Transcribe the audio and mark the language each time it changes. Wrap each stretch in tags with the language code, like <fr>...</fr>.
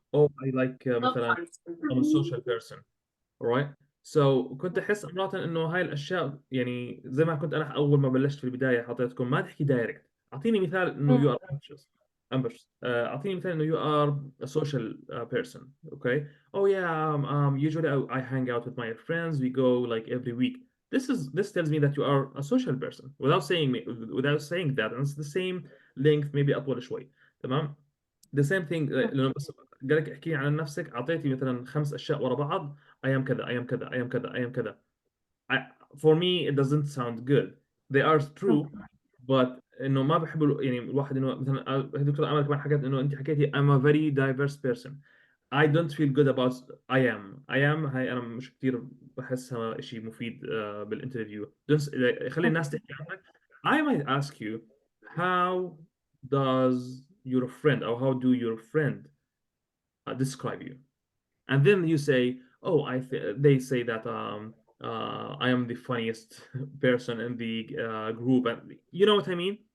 <en>Oh, I like</en> <ar>مثلا</ar> <en>I'm a social person. Alright. So</en> <ar>كنت أحس مرات إنه هاي الأشياء يعني زي ما كنت أنا أول ما بلشت في البداية حطيتكم ما تحكي دايركت. أعطيني مثال إنه</ar> <en>you are ambitious. أعطيني مثال إنه you are a social person. Okay. Oh yeah. Usually I hang out with my friends. We go like every week. This tells me that you are a social person without saying that, and it's the same length maybe</en> <ar>أطول شوي. تمام.</ar> <en>The same thing</en> <ar>لأنه بس قالك احكي عن نفسك أعطيتي مثلا 5 أشياء ورا بعض.</ar> <en>I am</en> <ar>كذا</ar> <en>I am كذا I am كذا I am كذا. For me it doesn't sound good. They are true but</en> <ar>إنه ما بحب يعني الواحد إنه مثلا دكتور أمل كمان حكت إنه أنت حكيتي</ar> <en>I'm a very diverse person. I don't feel good about I am</en> <ar>هاي أنا مش كتير بحسها شيء مفيد بالانترفيو. خلي الناس تحكي عنك.</ar> <en>I might ask you how does your friend or how do your friend describe you? And then you say, oh, they say that I am the funniest person in the group, and you know what I mean?</en>